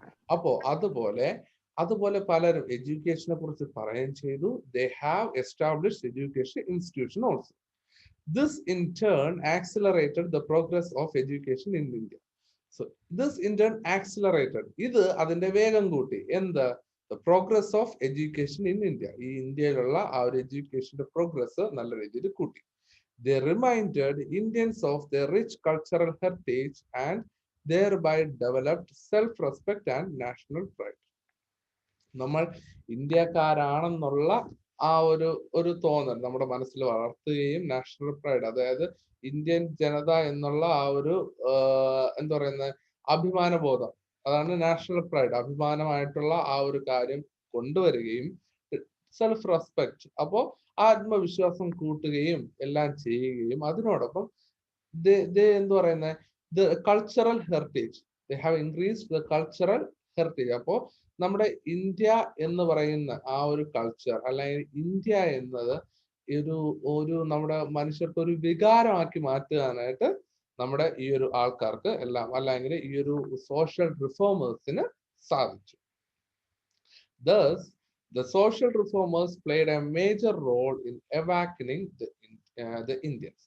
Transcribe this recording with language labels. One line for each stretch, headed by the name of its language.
Malayalam: അപ്പോ അതുപോലെ പലരും എഡ്യൂക്കേഷനെ കുറിച്ച് പറയുകയും ചെയ്തു.
English: They have established education institution also. This in turn accelerated the progress of education in India. So this in turn accelerated,
Malayalam: ഇത് അതിന്റെ വേഗം കൂട്ടി. എന്ത്?
English: The progress of education in India.
Malayalam: ഈ ഇന്ത്യയിലുള്ള ആ ഒരു എഡ്യൂക്കേഷന്റെ പ്രോഗ്രസ് നല്ല രീതിയിൽ കൂട്ടി.
English: They reminded Indians of their rich cultural heritage and thereby developed self-respect and national pride.
Malayalam: നമ്മൾ ഇന്ത്യക്കാരാണെന്നുള്ള ആ ഒരു തോന്നൽ നമ്മുടെ മനസ്സിൽ വളർത്തുകയും നാഷണൽ പ്രൈഡ്, അതായത് ഇന്ത്യൻ ജനത എന്നുള്ള ആ ഒരു എന്താ പറയുന്ന അഭിമാനബോധം, അതാണ് നാഷണൽ പ്രൈഡ്, അഭിമാനമായിട്ടുള്ള ആ ഒരു കാര്യം കൊണ്ടുവരികയും സെൽഫ് റെസ്പെക്ട്, അപ്പോ ആത്മവിശ്വാസം കൂട്ടുകയും എല്ലാം ചെയ്യുകയും അതിനോടൊപ്പം എന്താ പറയുന്നത് cultural heritage,
English: They have increased the cultural heritage.
Malayalam: അപ്പോ നമ്മുടെ ഇന്ത്യ എന്ന് പറയുന്ന ആ ഒരു കൾച്ചർ അല്ലെങ്കിൽ ഇന്ത്യ എന്നത് ഒരു നമ്മുടെ മനുഷ്യർക്ക് ഒരു വികാരമാക്കി മാറ്റാനായിട്ട് നമ്മുടെ ഈ ഒരു ആൾക്കാർക്ക് എല്ലാം, അല്ലെങ്കിൽ ഈ ഒരു സോഷ്യൽ റിഫോമേഴ്സിന് സാധിച്ചു.
English: Thus, the social reformers played a major role in awakening the Indians.